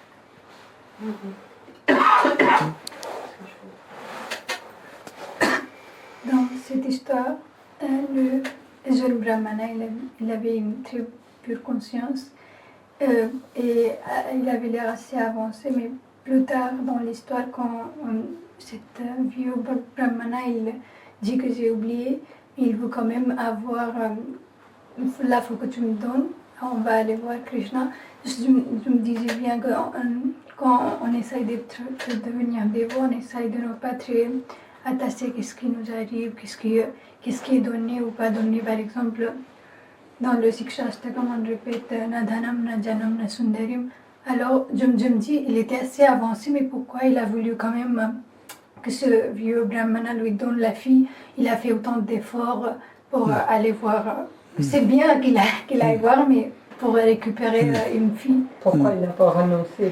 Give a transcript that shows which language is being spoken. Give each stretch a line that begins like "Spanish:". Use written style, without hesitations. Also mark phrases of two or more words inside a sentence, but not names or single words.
French: Dans cette histoire, le jeune brahmana, il avait une très pure conscience et il avait l'air assez avancé, mais plus tard dans l'histoire, quand cet vieux brahmana, il dit que j'ai oublié, il veut quand même avoir, là il faut que tu me donnes, on va aller voir Krishna. Je me disais bien que quand on essaye de devenir dévot, on essaye de ne pas très attacher à ce qui nous arrive, qu'est-ce qui est donné ou pas donné. Par exemple, dans le Sikshastakam, on répète
Sanskrit: न धनम्, न जनम्, न सुन्दरीम्.
French: Alors, je me dis, il était assez avancé, mais pourquoi il a voulu quand même que ce vieux brahmana lui donne la fille? Il a fait autant d'efforts pour aller voir. C'est bien qu'il aille voir, mais pour récupérer une fille. Pourquoi il n'a pas renoncé?